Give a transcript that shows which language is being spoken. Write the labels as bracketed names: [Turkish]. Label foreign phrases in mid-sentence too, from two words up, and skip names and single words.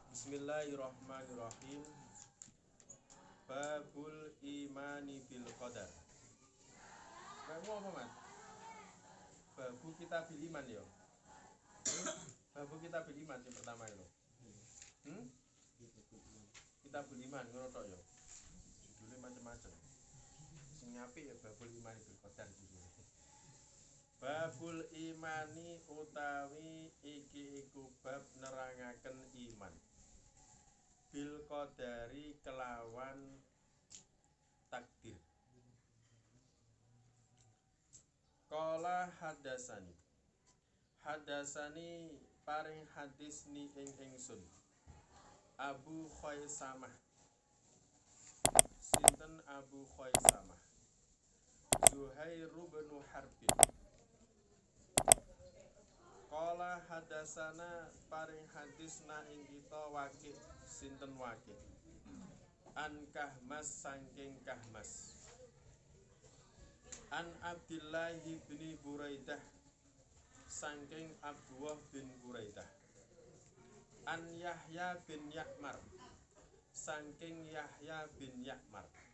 [Arabic] بسم الله الرحمن الرحيم. باب الإيمان بالقدر. [Javanese] Kamu apa, Mas? [Arabic] باب كتاب الإيمان ya. باب كتاب الإيمان [Indonesian] yang pertama itu. [Arabic] كتاب الإيمان [Javanese] ngono tok ya. [Indonesian] Judulnya macam-macam. [Javanese] Sing apik ya [Arabic] باب الإيمان بالقدر [Javanese] judulnya. [Arabic] باب الإيمان [Javanese] utawi iki iku bab nerangaken iman. [Arabic] بالقدر [Javanese] kelawan takdir. [Arabic] قال حدثني. [Javanese] Hadasani paring hadis ni ing ingsun. Abu Khaisamah. Sinten Abu Khaisamah? Zuhair bin Harbin. [Arabic] قال حدثنا [Javanese] paring hadis na ing kita Waqi'. Sinten Waqi'? An Kahmas saking Kahmas. An Abdillah bin Buraidah saking Abdullah bin Buraidah. An Yahya bin Ya'mar saking Yahya bin Ya'mar.